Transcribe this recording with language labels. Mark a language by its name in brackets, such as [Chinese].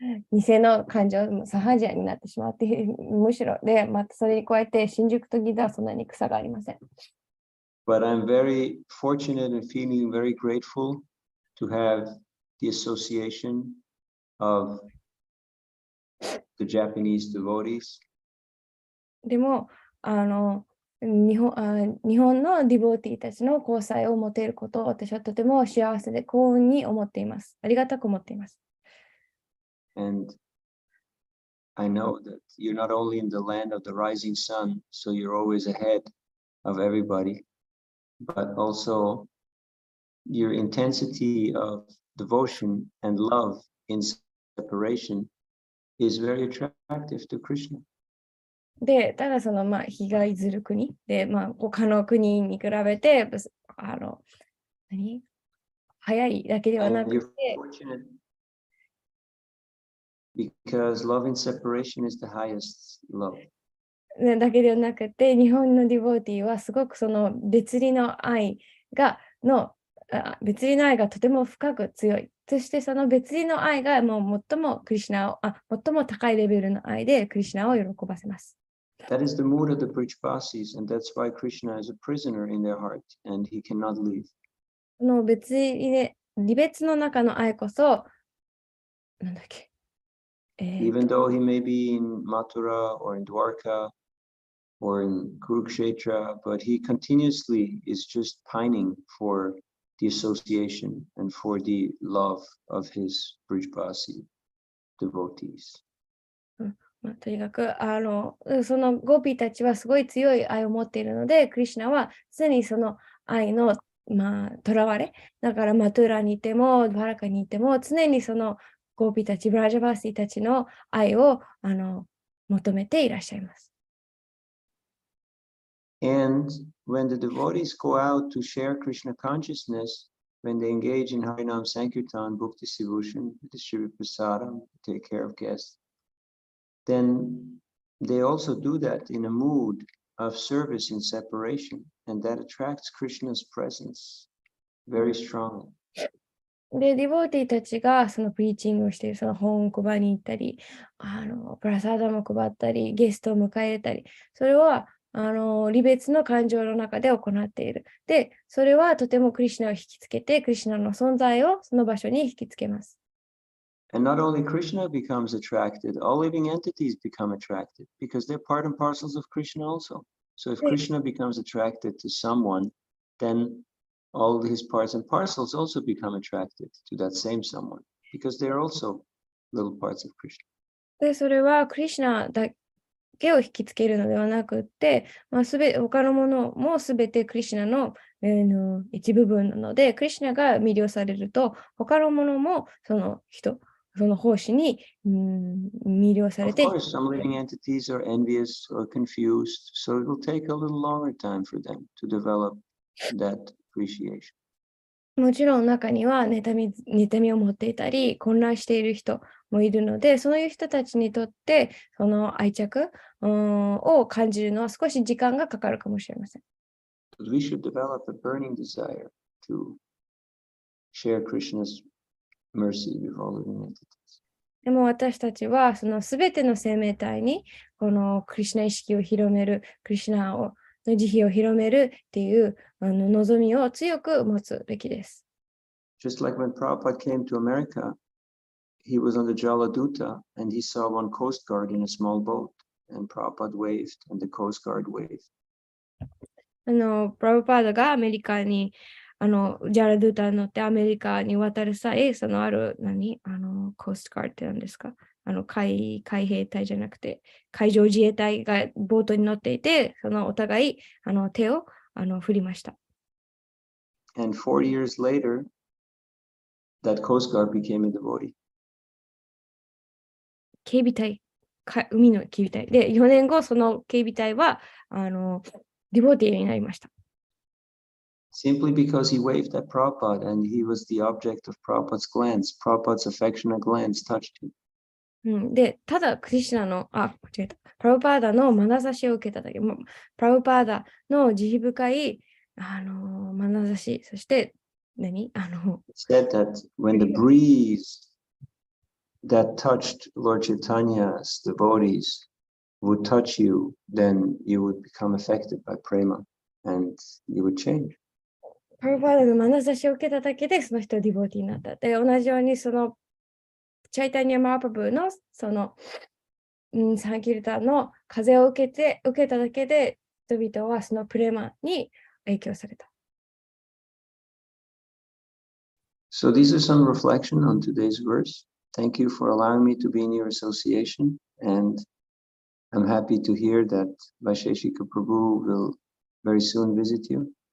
[Japanese] 偽の感情もサハジアになってしまって、むしろで、またそれに加えて新宿と銀座はそんなに草がありません。 [English] But I'm very fortunate and feeling very grateful to have the association of the Japanese devotees. [Japanese] でも、日本のディボーティーたちの交際を持てることを私はとても幸せで幸運に思っています。ありがたく思っています。 [English] And I know that you're not only in the land of the rising sun, so you're always ahead of everybody, but also your intensity of devotion and love in separation is very attractive to Krishna. [Japanese] で、ただその日が出る国で、他の国に比べて、早いだけではな [English] And [Japanese] く [English] you're [Japanese] て、 [English] fortunate because love in separation is the highest love. [Japanese] だけではなくて、日本のディボーティーはすごくその別離の愛がとても深く強い。そしてその別離の愛がもう最も高いレベルの愛でクリシュナを喜ばせます。 [English] That is the mood of the Brijbasis, and that's why Krishna is a prisoner in their heart, and he cannot leave. [Japanese] この離別の中の愛こそ、なんだっけ、 [English] Even though he may be in Mathura or in Dwarka or in Kurukshetra, but he continuously is just pining for the association and for the love of his Brijbasi devotees. [Japanese] とにかくそのゴーピーたちはすごい強い愛を持っているので、クリシュナは常にその愛の囚われ。だからマトゥラにいても、バラカにいても、常にそのゴーピーたち、ブラジャバーシーたちの愛を求めていらっしゃいます。 [English] And when the devotees go out to share Krishna consciousness, when they engage in Harinam Sankirtan, Bhukti Sivushan, distribute prasadam, take care of guests, then they also do that in a mood of service in separation, and that attracts Krishna's presence very strongly. [Japanese] で、ディボーティーたちがそのプリーチングをしている、その本を配りに行ったり、プラサーダも配ったり、ゲストを迎え入れたり、それは離別の感情の中で行っている。で、それはとてもクリシュナを引きつけて、クリシュナの存在をその場所に引きつけます。 [English] And not only Krishna becomes attracted, all living entities become attracted because they're part and parcels of Krishna also. So if Krishna becomes attracted to someone, then all his parts and parcels also become attracted to that same someone because they're also little parts of Krishna. [Japanese] で、それはクリシュナだけを引きつけるのではなくて、他のものもすべてクリシュナの、一部分なので、クリシュナが魅了されると、他のものもその奉仕に魅了されて。 [English] Of course, some living entities are envious or confused, so it will take a little longer time for them to develop that appreciation. [Japanese] もちろん中には妬みを持っていたり、混乱している人もいるので、そういう人たちにとって、その愛着を感じるのは少し時間がかかるかもしれません。 [English] But we should develop a burning desire to share Krishna's mercy with all living entities. [Japanese] でも私たちはそのすべての生命体にこのクリシュナ意識を広める、クリシュナの慈悲を広めるっていう望みを強く持つべきです。 [English] Just like when Prabhupada came to America, he was on the Jaladuta and he saw one Coast Guard in a small boat and Prabhupada waved and the Coast Guard waved. [Japanese] プラブパーダがアメリカに、ジャラドゥータに乗ってアメリカに渡る際、そのある、コーストガードって何ですか？海兵隊じゃなくて、海上自衛隊がボートに乗っていて、そのお互い、手を、振りました。 [English] And 4 years later, that Coast Guard became a devotee. [Japanese] 警備隊、海の警備隊。で、4年後、その警備隊は、ディボーティーになりました。 [English] Simply because he waved at Prabhupada and he was the object of Prabhupada's glance. Prabhupada's affectionate glance touched him. [Japanese] で、ただ、クリシュナの、間違えた。プラブパーダの眼差しを受けただけ。プラブパーダの慈悲深い、眼差し、そして、 [English] It said that when the breeze that touched Lord Chaitanya's devotees would touch you, then you would become affected by prema and you would change. [Japanese] プラブパーダの眼差しを受けただけで、その人はディボーティーになった。で、同じように、その、チャイタニア・マーパブーの、その、サンキルタの風を受けただけで、人々はそのプレマに影響された。 [English] So these are some reflection on today's verse. Thank you for allowing me to be in your association, and I'm happy to hear that Vaisheshika Prabhu will very soon visit you.